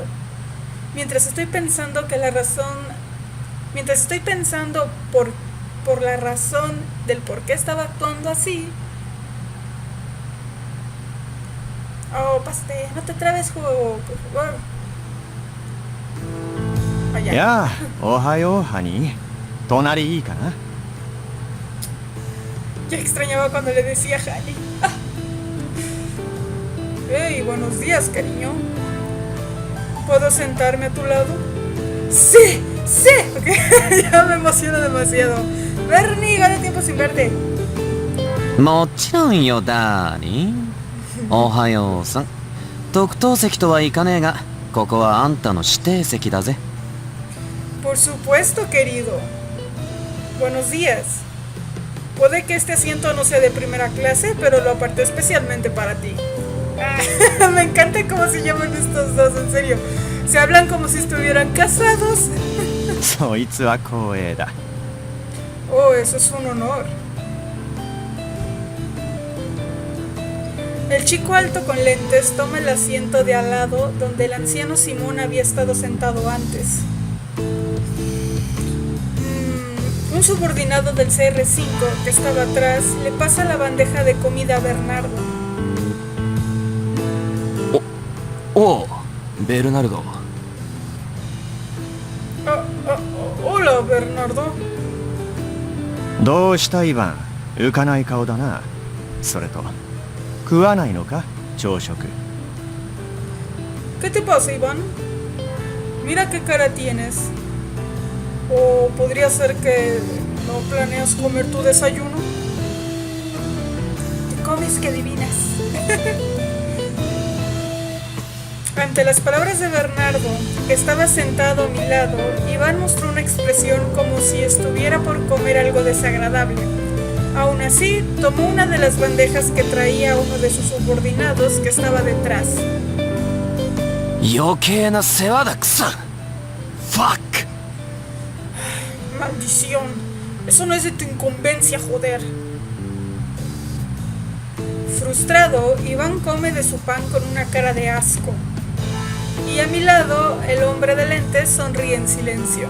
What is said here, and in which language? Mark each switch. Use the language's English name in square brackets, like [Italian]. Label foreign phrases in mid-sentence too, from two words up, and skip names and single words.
[Spanish] Mientras estoy pensando por la razón del por qué estaba actuando así. Oh, pásate, no te trabes, juego, por favor. Allá. Ya, [Japanese] おはよう、honey。隣いいかな? [Spanish] Ya extrañaba cuando le decía Hani. Hey, buenos días, cariño. ¿Puedo sentarme a tu lado? ¡Sí! ¡Sí! Okay. Ya me emociono demasiado. Bernie, gana tiempo sin verte. [Japanese] もちろんよ、ダーリン。おはようさん。特等席とはいかねえが、ここはあんたの指定席だぜ。 [Spanish] Por supuesto, querido. Buenos días. Puede que este asiento no sea de primera clase, pero lo aparté especialmente para ti. Me encanta cómo se llaman estos dos, en serio. Se hablan como si estuvieran casados. [Japanese] そいつは光栄だ。 [Spanish] Oh, eso es un honor. El chico alto con lentes toma el asiento de al lado donde el anciano Simón había estado sentado antes. Un subordinado del CR5 que estaba atrás le pasa la bandeja de comida a Bernardo. [Japanese] おうベルナルド [Spanish] Hola, Bernardo. [Japanese] どうしたイヴァン、浮かない顔だな。それと食わないのか、朝食。 [Spanish] ¿Qué te pasa, Iván? Mira qué cara tienes. ¿O podría ser que no planeas comer tu desayuno? Te comes que adivinas. Ante las palabras de Bernardo, que estaba sentado a mi lado, Iván mostró una expresión como si estuviera por comer algo desagradable. Aún así, tomó una de las bandejas que traía uno de sus subordinados que estaba detrás. [Japanese] 余計な世話だくさファック [Spanish] Maldición, eso no es de tu incumbencia, joder. Frustrado, Iván come de su pan con una cara de asco. Y a mi lado, el hombre de lentes sonríe en silencio.